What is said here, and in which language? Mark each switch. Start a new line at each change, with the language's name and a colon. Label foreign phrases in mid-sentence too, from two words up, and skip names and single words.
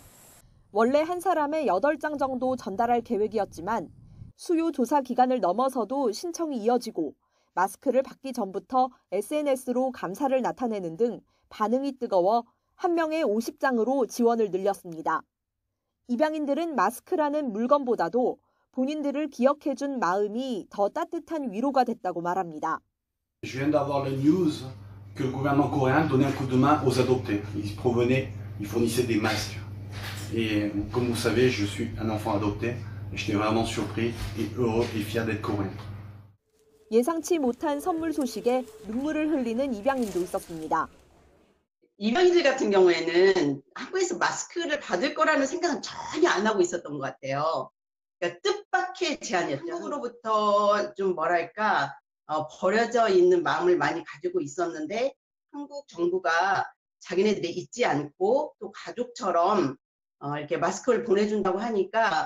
Korean: 원래 한 사람에 8장 정도 전달할 계획이었지만 수요 조사 기간을 넘어서도 신청이 이어지고 마스크를 받기 전부터 SNS로 감사를 나타내는 등 반응이 뜨거워 한 명에 50장으로 지원을 늘렸습니다. 입양인들은 마스크라는 물건보다도 본인들을 기억해준 마음이 더 따뜻한 위로가 됐다고 말합니다.
French: Je viens d'avoir la news que le gouvernement coréen donnait un coup de main aux adoptés. Ils fournissaient des masques. Et comme vous savez, je suis un enfant adopté. J'étais vraiment surpris et heureux et fier d'être coréen.
Korean: 예상치 못한 선물 소식에 눈물을 흘리는 입양인도 있었습니다. 입양인들 같은 경우에는 한국에서 마스크를 받을 거라는 생각은 전혀 안 하고 있었던 것 같아요. 그러니까 뜻밖의 제안이었죠. 한국으로부터 좀 뭐랄까 버려져 있는 마음을 많이 가지고 있었는데 한국 정부가 자기네들이 잊지 않고 또 가족처럼 이렇게 마스크를 보내준다고 하니까